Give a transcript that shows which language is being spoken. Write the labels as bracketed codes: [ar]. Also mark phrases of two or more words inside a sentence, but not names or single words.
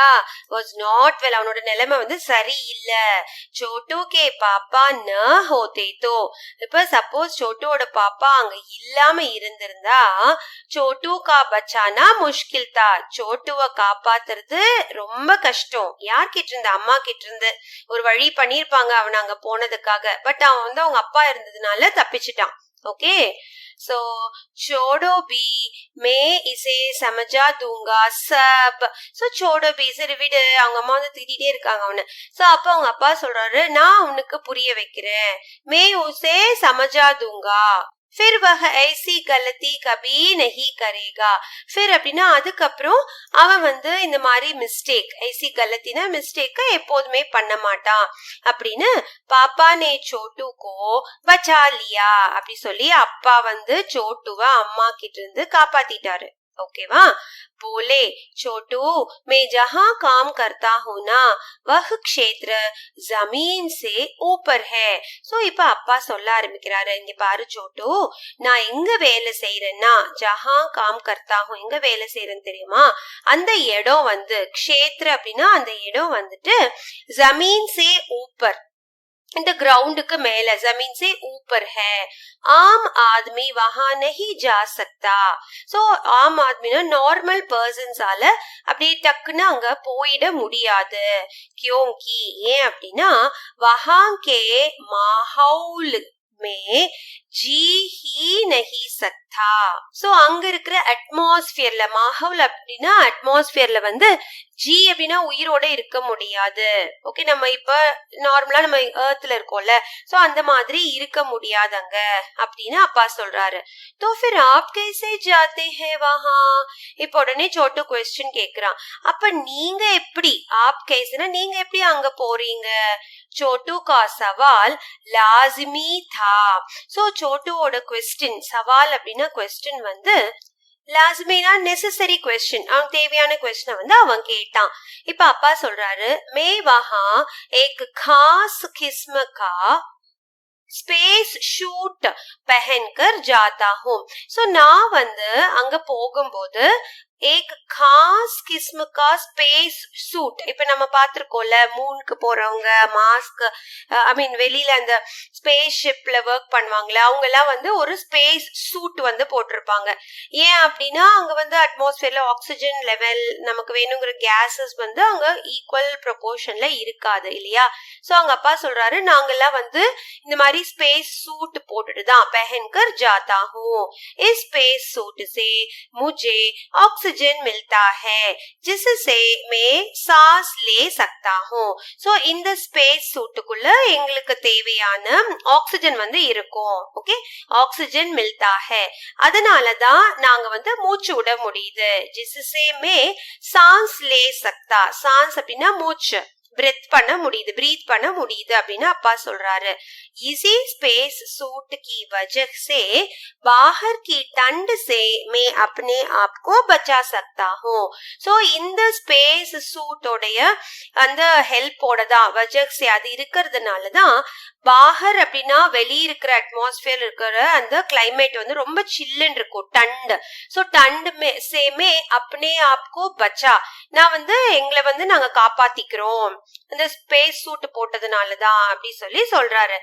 [en] was not well, [ta] அவனோட நிலைமை வந்து சரியில்ல. [hi] छोटू के पापा न होते तो, [ta] இப்ப சப்போஸ் சோட்டுவோட பாப்பா அங்க இல்லாம இருந்திருந்தா [hi] छोटू का बचाना मुश्किल था, [ta] சோட்டுவ காப்பாத்துறது ரொம்ப கஷ்டம். யார்கிட்ட இருந்து? அம்மா கிட்ட இருந்து ஒரு வழி பண்ணிருப்பாங்க அவன் அங்க போனதுக்காக. பட் அவன் வந்து அவங்க அப்பா இருந்ததுனால தப்பிச்சிட்டான். ஓகே, [hi] सो छोड़ो भी मैं इसे समझा दूंगा सब. சோ छोड़ो भी, [ta] சரி விடு, அவங்க அம்மா வந்து திட்டிட்டே இருக்காங்க அவனை. சோ அப்ப அவங்க அப்பா சொல்றாரு, நான் உனக்கு புரிய வைக்கிறேன். [hi] मैं उसे समझा दूंगा, फिर वह ऐसी गलती कभी नहीं करेगा. [ta] फिर அப்படின்னா அதுக்கப்புறம் அவன் வந்து இந்த மாதிரி மிஸ்டேக், [hi] ऐसी गलतीना [ta] மிஸ்டேக்க எப்போதுமே பண்ண மாட்டான் அப்படின்னு [hi] पापा ने छोटू को बचा लिया [ta] அப்படி சொல்லி அப்பா வந்து சோட்டுவ அம்மா கிட்ட இருந்து காப்பாத்திட்டாரு. ஓகேவா? [hi] बोले छोटू मैं जहाँ काम करता हूँ ना वह क्षेत्र जमीन से ऊपर है. [ta] சோ இப்ப அப்பா சொல்ல ஆரம்பிக்கிறாரு, இங்க பாரு சோட்டு, நான் எங்க வேலை செய்யறேன்னா, [hi] जहाँ काम करता हूँ, [ta] எங்க வேலை செய்யறேன்னு தெரியுமா? அந்த இடம் வந்து க்ஷேத்ர அப்படின்னா அந்த இடம் வந்துட்டு [hi] ज़मीन से ऊपर, [ta] இந்த கிரவுண்டுக்கு மேல, [hi] ज़मीन से ऊपर है. आम आदमी वहां नहीं जा सकता. [ta] சோ [hi] आम आदमीना [ta] நார்மல் பர்சன்ஸால அப்படி டக்குன்னு அங்க போயிட முடியாது. [hi] क्योंकि, [ta] ஏன் அப்படின்னா [hi] वहां के माहौल में जी ही नहीं सकता. [ta] சோ அங்க இருக்கிற அட்மாஸ்பியர்ல, மாஹவுல் அப்படின்னா அட்மாஸ்பியர்ல வந்து ஜி அப்படின்னா உயிரோட இருக்க முடியாது. ஓகே, நம்ம இப்ப நார்மலா நம்ம எர்த்ல இருக்கோம்ல, சோ அந்த மாதிரி இருக்க முடியாதங்க அப்படின்னு அப்பா சொல்றாரு. [hi] तो फिर आप कैसे जाते हैं वहां? [ta] இப்ப உடனே சோட்டு क्वेश्चन கேக்குறான், அப்ப நீங்க எப்படி, [hi] आप कैसेனா [ta] நீங்க எப்படி அங்க போறீங்க? [hi] சோட்டு का सवाल लाजिमी था. [ta] சோ சோட்டுவோட क्वेश्चन, சவால் அப்படின்னா क्वेश्चन வந்து லாஸ்மேனா [en] necessary question, [ta] அவன் தேவையான क्वेश्चन வந்து அவன் கேட்டான். இப்ப அப்பா சொல்றாரு, [hi] मैं वहाँ एक खास किस्म का [en] space suit [hi] पहनकर जाता हूँ. [ta] சோ நான் வந்து அங்க போகும்போது [hi] एक खास किस्म का [en] space suit, [ta] இப்ப நம்ம பாத்திருக்கோம்ல மூனுக்கு போறவங்க மாஸ்க், [en] I mean [ta] வெளியில அந்த ஸ்பேஸ் ஷிப்ல ஒர்க் பண்ணுவாங்களே அவங்க எல்லாம் வந்து ஒரு [en] space suit [ta] வந்து போட்டிருப்பாங்க. ஏன் அப்படின்னா அங்க வந்து அட்மாஸ்பியர்ல [en] oxygen level, [ta] நமக்கு வேணுங்கிற கேசஸ் வந்து அங்க ஈக்குவல் ப்ரொபோர்ஷன்ல இருக்காது இல்லையா? சோ அவங்க அப்பா சொல்றாரு, நாங்கெல்லாம் வந்து இந்த மாதிரி [en] space suit [ta] போட்டுட்டு தான் [hi] पहनकर जाता हूँ. इस [en] space suit [hi] से मुझे ऑक्सीजन मिलता है जिससे मैं सांस ले सकता हूँ. [ta] சோ இந்த ஸ்பேஸ் சூட்டுக்குள்ள எங்களுக்கு தேவையான ஆக்சிஜன் வந்து இருக்கும். ஓகே, [hi] ऑक्सीजन मिलता है, [ta] அதனாலதான் நாங்க வந்து மூச்சு விட முடியுது. [hi] जिससे मैं सांस ले सकता, [ta] सांस அப்படின்னா மூச்சு, ब्रेथ பண்ண முடியுது, ब्रीथ பண்ண முடியுது அப்படின்னு அப்பா சொல்றாரு. [hi] इसी स्पेस सूट की वजह से बाहर की ठंड से मैं अपने आप को बचा सकता हूँ. [ta] சோ இந்த ஸ்பேஸ் சூட்டோடைய அந்த ஹெல்ப்போட தான், [hi] वजह से [ta] அது இருக்கிறதுனாலதான் பாகர் அப்படின்னா வெளியே இருக்கிற அட்மாஸ்பியர் இருக்கிற அந்த கிளைமேட் வந்து ரொம்ப சில்லுன்னு இருக்கும், டண்ட். சோ [hi] ठंड से मैं अपने आप को बचा, [ta] நான் வந்து எங்களை வந்து நாங்க காப்பாத்திக்கிறோம் அந்த [en] space suit [ta] போட்டதுனாலதான் அப்படி சொல்லி சொல்றாரு.